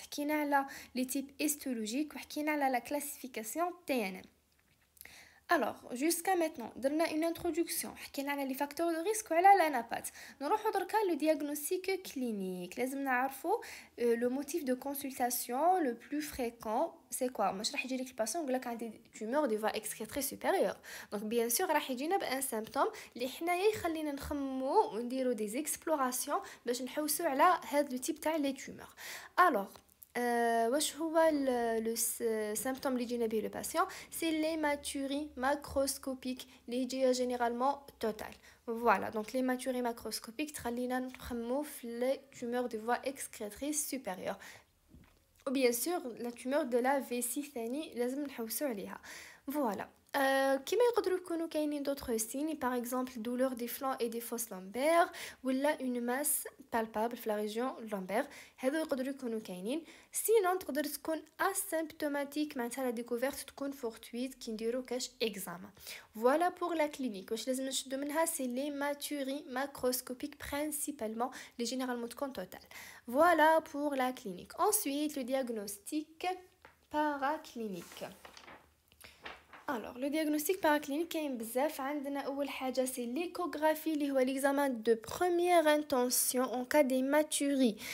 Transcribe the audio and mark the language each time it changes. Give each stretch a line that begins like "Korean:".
Arabic: حكينا على
French: les types histologiques
Arabic: وحكينا على
French: la classification TNM. Alors, jusqu'à maintenant,
Arabic: درنا
French: une introduction.
Arabic: حكينا على
French: les facteurs de risque
Arabic: وعلى
French: l'anapath.
Arabic: نروحو دركا
French: le diagnostic clinique.
Arabic: لازم نعرفو
French: le motif de consultation le plus fréquent. C'est quoi?
Arabic: مش راح يجي لك الباسيون يقول لك عندي
French: tumeur de voie excrétrice supérieure. Donc bien sûr
Arabic: راح يجينا بان
French: symptôme
Arabic: اللي حنايا يخلينا نخمو ونديرو
French: des explorations
Arabic: باش نحوسو على هذا
French: le type
Arabic: تاع
French: les tumeurs. Alors
Arabic: واش هو
French: le symptôme
Arabic: اللي يجينا به
French: le patient? C'est l'hématurie macroscopique
Arabic: اللي يجي
French: généralement totale. Voilà, donc l'hématurie macroscopique
Arabic: تخلينا نخمو في
French: les tumeurs de voie excrétrice supérieure. Ou bien sûr la tumeur de la vessie
Arabic: ثاني لازم نحوسو عليها.
French: Voilà.
Arabic: كما يقدروا يكونوا كاينين
French: d'autres signes, par exemple douleur des flancs et des fosses lombaires ou là une masse palpable
Arabic: في
French: la région lombaire.
Arabic: هذو يقدروا يكونوا كاينين.
French: sinon
Arabic: تقدر تكون
French: asymptomatique
Arabic: معناتها
French: la découverte
Arabic: تكون
French: fortuite
Arabic: كي نديروا كاش
French: examen. Voilà pour la clinique.
Arabic: واش لازم نشدو منها
French: c'est l'hématurie macroscopique principalement, les généralement
Arabic: تكون
French: totale. Voilà pour la clinique. Ensuite le diagnostic paraclinique. Alors, le diagnostic paraclinique
Arabic: كاين بزاف. عندنا أول حاجة
French: c'est l'échographie
Arabic: اللي هو
French: l'examen de première intention en cas d'hématurie.